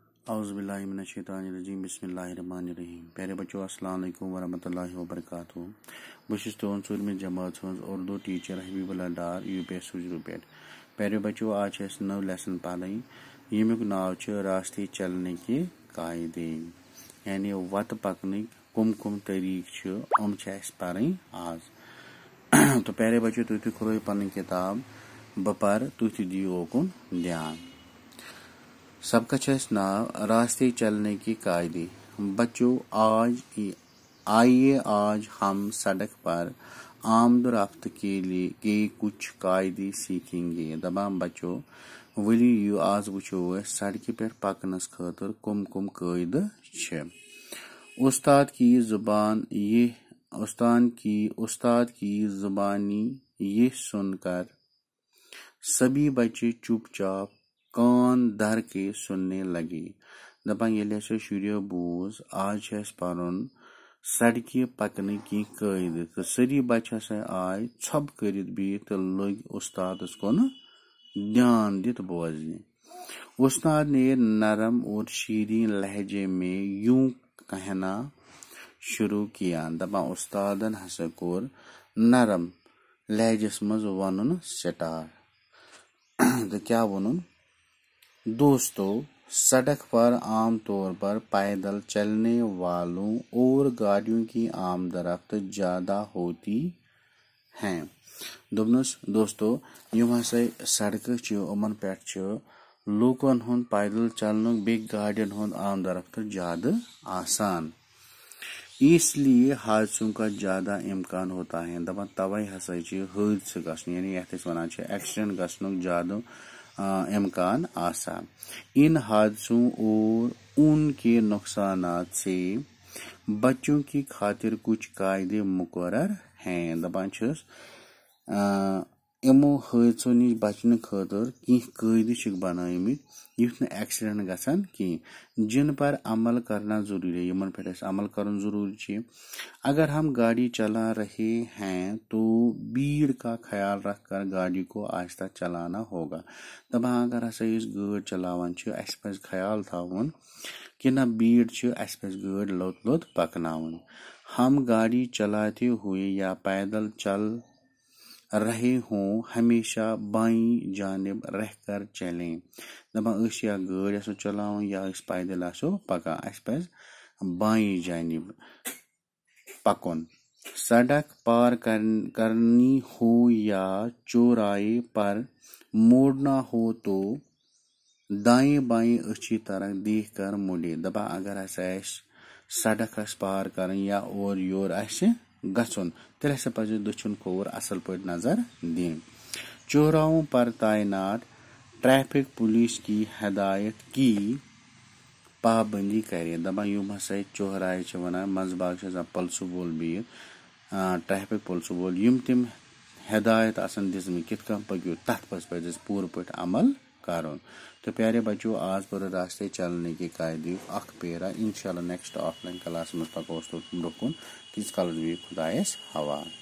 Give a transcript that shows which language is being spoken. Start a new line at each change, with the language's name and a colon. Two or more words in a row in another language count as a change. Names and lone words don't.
Arabic: اعوذ باللہ من الشیطان الرجیم بسم اللہ الرحمن الرحیم.
Urdu: پیارے بچوں
Arabic: السلام علیکم ورحمۃ اللہ وبرکاتہ.
Kashmiri: بہت تہذ ژوٗرمہِ جماعت ہٕنٛز اردو ٹیچر حبیب اللہ ڈار یو پی ایس سوجرو پٮ۪ٹھ. پیارے بچوں آج اَسہِ نٔو لیسن پرٕنۍ ییٚمیُک ناو چھُ
Urdu: راستے چلنے کے قاعدے
Kashmiri: یعنی وتہٕ پکنٕکۍ کم طریٖقہٕ چھِ یِم چھِ اَسہِ پرٕنۍ آز. تو
Urdu: پیارے بچوں
Kashmiri: تُہۍ کھولو پنٕنۍ کِتاب بہٕ پرٕ تُہۍ تہِ دِیِو اوکُن دھیان.
Urdu: سب کا نام راستے چلنے کے قاعدے. بچوں آئیے آج ہم سڑک پر آمد و رفت کے کچھ قاعدے سیکھیں گے.
Kashmiri: دپان بچوں ؤلِو یِیِو آز وٕچھو أسۍ سڑکہِ پٮ۪ٹھ پکنس خٲطرٕ کم قٲیدٕ چھِ.
Urdu: استاد کی زبانی یہ سن کر سبھی بچے چپ چاپ کان دھر کے سننے لگے.
Kashmiri: دپان ییٚلہِ ہسا شُریو بوٗز آز چھُ اَسہِ پرُن سڑکہِ پکنٕکۍ کینٛہہ قٲیدٕ تہٕ سٲری بچہِ ہسا آے ژھۄپہٕ کٔرِتھ بِہِتھ تہٕ لٔگۍ استادس کُن دھیان دِتھ بوزنہِ.
Urdu: استاد نے نرم اور شیریں لہجے میں یوں کہنا شروع کیا.
Kashmiri: دپان استادن ہسا کوٚر نرم لہجس منٛز ونُن سٹارٹ. تہٕ کیٛاہ ووٚنُن؟
Urdu: دوستو سڑک پر عام طور پر پیدل چلنے والوں اور گاڑیوں کی آمد رفت زیادہ ہوتی ہیں.
Kashmiri: دوٚپنَس دوستو یِم ہسا سڑکہٕ چھِ یِمن پٮ۪ٹھ چھِ لوٗکن ہُنٛد پیدل چلنُک بیٚیہِ گاڑٮ۪ن ہُنٛد آمد رفت زیادٕ آسان.
Urdu: اس لیے حادثوں کا زیادہ امکان ہوتا ہے.
Kashmiri: دپان توے ہسا چھِ حٲدثہٕ گژھُن یعنی یتھ أسۍ ونان چھِ ایکسیڈنٹ گژھنُک زیادٕ امکان آسان.
Urdu: ان حادثوں اور ان کے نقصانات سے بچوں کی خاطر کچھ قاعدے مقرر ہیں.
Kashmiri: دپان چھِس یِمو حٲدثو نِش بچنہٕ خٲطرٕ کینٛہہ قٲیدٕ چھِکھ بنٲومٕتۍ یُتھ نہٕ ایکسیڈنٹ گژھن کینٛہہ.
Urdu: جن پر عمل کرنا ضروری ہے.
Kashmiri: یِمن پٮ۪ٹھ اَسہِ عمل کرُن ضروری چھُ.
Urdu: اگر ہم گاڑی چلا رہے ہیں تو بھیڑ کا خیال رکھ کر گاڑی کو آہستہ چلانا ہوگا.
Kashmiri: دپان اگر ہسا أسۍ گٲڑۍ چلاوان چھِ اَسہِ پزِ خیال تھاوُن کہِ نہ بھیڑ چھِ اَسہِ پزِ گٲڑۍ لوٚت پکناوٕنۍ.
Urdu: ہم گاڑی چلاتے ہوئے یا پیدل چل رہے ہوں ہمیشہ بائیں جانب رہ کر چلیں.
Kashmiri: دپان أسۍ یا گٲڑۍ آسو چلاوان یا أسۍ پیدل آسو پکان اَسہِ پزِ
Urdu: بائیں جانب
Kashmiri: پکُن.
Urdu: سڑک پار کرنی ہو یا چوراہے پر موڑنا ہو تو دائیں بائیں اچھی طرح دیکھ کر مڑے.
Kashmiri: دپان اگر ہسا اَسہِ سڑک آسہِ پار کرٕنۍ یا اورٕ یور آسہِ گژھُن تیٚلہِ ہسا پزِ دٔچھُن کھووُر اصل پٲٹھۍ نظر دِنۍ.
Urdu: چوراہوں پر تعینات ٹریفک پولیس کی ہدایت کی پابندی کرے.
Kashmiri: دپان یِم ہسا چوراہے چھِ ونان منٛزٕ باگ چھِ آسان پُلسہٕ وول بِہِتھ ٹریفک پُلسہٕ وول یِم تِم ہدایت آسان دِژمٕتۍ کِتھ کٔنۍ پٔکِو تتھ پزِ اَسہِ پوٗرٕ پٲٹھۍ عمل کرُن. تو
Urdu: پیارے بچوں
Kashmiri: آز پٔرِو
Urdu: راستے چلنے کے قاعدے
Kashmiri: اکھ پیرا. انشاءاللہ
English: next offline class
Kashmiri: منٛز پکو أسۍ برونٛہہ کُن. تیٖتِس کالس بِہِو خۄدایس حوالہٕ.